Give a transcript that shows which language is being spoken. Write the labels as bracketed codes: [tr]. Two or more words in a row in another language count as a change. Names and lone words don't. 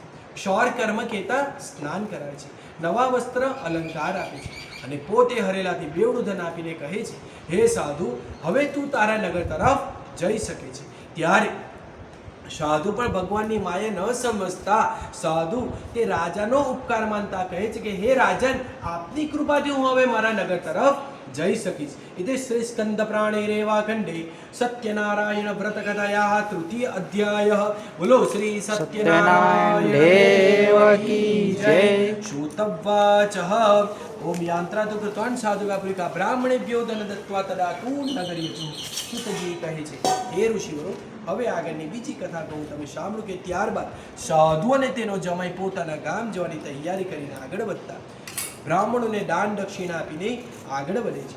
[gu] ક્ષૌર કર્મ કહેતા સ્નાન કરાવે છે, નવા વસ્ત્ર અલંકાર આપે છે અને પોતે હરેલાથી બેવડું ધન આપીને કહે છે, હે સાધુ, હવે તું તારા નગર તરફ જઈ શકે છે. ત્યારે સાધુ પણ ભગવાનની માયા ન સમજતા સાધુ તે રાજાનો ઉપકાર માનતા કહે છે કે હે રાજન, આપની કૃપાથી હું હવે મારા નગર તરફ જઈ શકીશ. [sa] इति श्री स्कंद प्राणे रेवा खंडे सत्यनारायण व्रत कथायाः तृतीय अध्यायः. [hi] बोलो श्री सत्यनारायण देव की जय. [sa] श्रुतवाचः ओम यांत्रा तो कृतवान साधुका બ્રાહ્મણેભ્યો ધન દત્વા તદા કુંડ નગર્યતુ. [gu] સુતજી કહે છે, હે ઋષિઓ, હવે આગળની બીજી કથા કહું, તમે સાંભળો કે ત્યારબાદ સાધુ અને તેનો જમાઈ પોતાના ગામ જવાની તૈયારી કરીને આગળ વધતા બ્રાહ્મણોને દાન દક્ષિણા આપીને આગળ વધે છે.